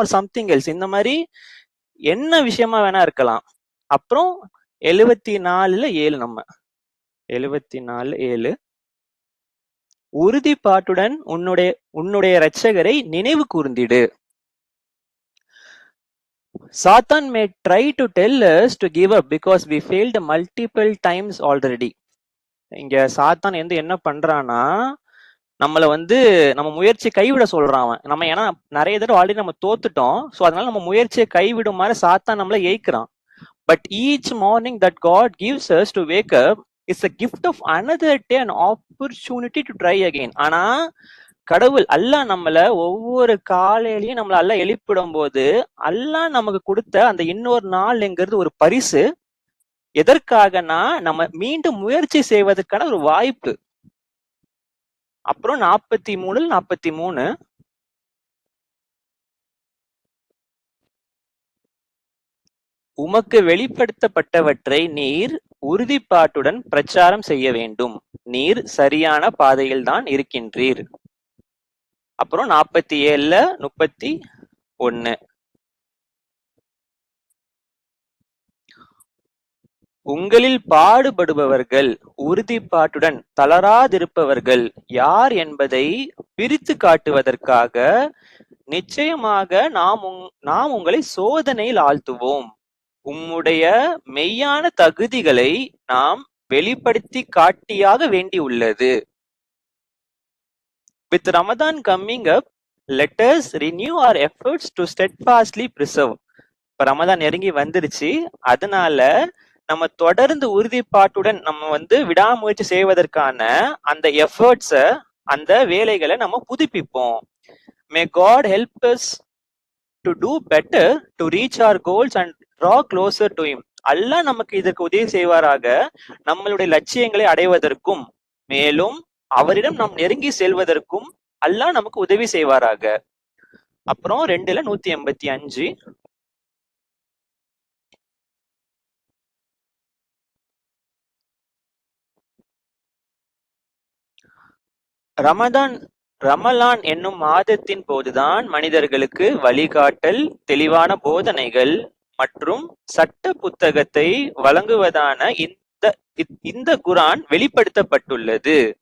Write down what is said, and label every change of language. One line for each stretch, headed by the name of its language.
Tamil: ஒரு
English: something else,
Tamil: இந்த மாதிரி என்ன விஷயமா வேணா இருக்கலாம். அப்புறம் 74 7 நம்ம 74:7 உறுதிப்பாட்டுடன் உன்னுடைய இரட்சகரை நினைவு கூர்ந்திடு.
English: Satan may try to tell us to give up because we failed multiple times already.
Tamil: இங்க சாத்தான் என்ன பண்றான்னா, நம்மள நம்ம முயற்சி கைவிட சொல்றான் அவன். நம்ம ஏன்னா நிறைய தடவை ஆல்ரெடி நம்ம தோத்துட்டோம். சோ அதனால நம்ம முயற்சியை கைவிடுமாறு சாத்தான் நம்மள ஏய்க்கிறான்.
English: But each morning that God gives us to wake up is a gift of another day, an opportunity to try again.
Tamil: ஆனா கடவுள் அல்லாஹ் நம்மள ஒவ்வொரு காலையிலயும் நம்மள அல்லாஹ் எழுப்பிடும் போது அல்லாஹ் நமக்கு கொடுத்த அந்த இன்னொரு நாள்ங்கிறது ஒரு பரிசு. எதற்காகனா நம்ம மீண்டும் முயற்சி செய்வதற்கான ஒரு வாய்ப்பு. அப்புறம் 43 உமக்கு வெளிப்படுத்தப்பட்டவற்றை நீர் உறுதிப்பாட்டுடன் பிரச்சாரம் செய்ய வேண்டும். நீர் சரியான பாதையில் தான் இருக்கின்றீர். அப்புறம் 47:31 உங்களில் பாடுபடுபவர்கள் உறுதிப்பாட்டுடன் தளராதிருப்பவர்கள் யார் என்பதை பிரித்து காட்டுவதற்காக நிச்சயமாக நாம் உங்களை சோதனையில் ஆழ்த்துவோம். உம்முடைய மெய்யான தகுதிகளை நாம் வெளிப்படுத்தி காட்டியாக வேண்டியுள்ளது.
English: With Ramadan coming up, let us renew our efforts to steadfastly preserve.
Tamil: இப்ப ரமதான் நெருங்கி வந்துருச்சு. அதனால நம்ம தொடர்ந்து உறுதிப்பாட்டுடன் நம்ம விடாமுயற்சி செய்வதற்கான அந்த எஃபர்ட்ஸ, அந்த வேலைகளை நம்ம புதுப்பிப்போம்.
English: May God help us to do better to reach our goals and draw closer to him.
Tamil: அல்லாஹ் நமக்கு இதற்கு உதவி செய்வாராக, நம்மளுடைய லட்சியங்களை அடைவதற்கும் மேலும் அவரிடம் நாம் நெருங்கி செல்வதற்கும் அல்லாஹ் நமக்கு உதவி செய்வாராக. அப்புறம் 2:185 ரமலான் என்னும் மாதத்தின் போதுதான் மனிதர்களுக்கு வழிகாட்டல், தெளிவான போதனைகள் மற்றும் சட்ட புத்தகத்தை வழங்குவதான இந்த குர்ஆன் வெளிப்படுத்தப்பட்டுள்ளது.